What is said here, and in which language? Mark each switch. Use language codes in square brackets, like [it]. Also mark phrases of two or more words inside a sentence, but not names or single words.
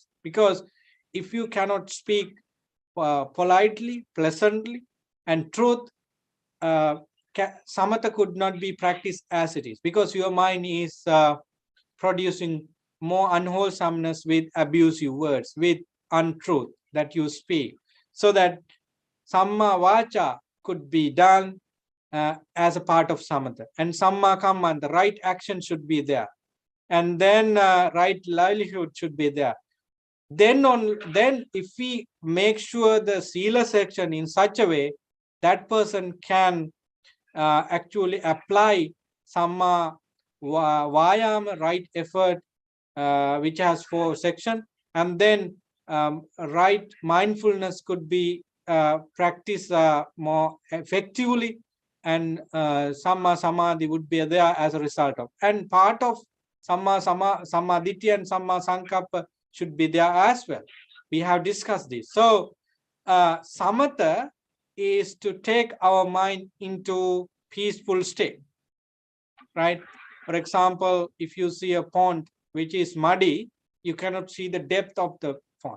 [en] Because if you cannot speak politely, pleasantly, and truth, samatha could not be practiced as it is, because your mind is producing more unwholesomeness with abusive words, with untruth that you speak, so that [pi] samma vacha [en] could be done as a part of samatha, and [pi] samma kamma, [en] the right action should be there, and then right livelihood should be there. Then if we make sure the sila section in such a way, that person can actually apply [pi] samma vayama, [en] right effort, which has 4 sections, and then right mindfulness could be practiced more effectively, and [pi] samma samadhi [en] would be there as a result of. And part of samadhi and [pi] samma sankappa [en] should be there as well. We have discussed this. So samatha is to take our mind into peaceful state, right? For example, if you see a pond which is muddy, you cannot see the depth of the pond.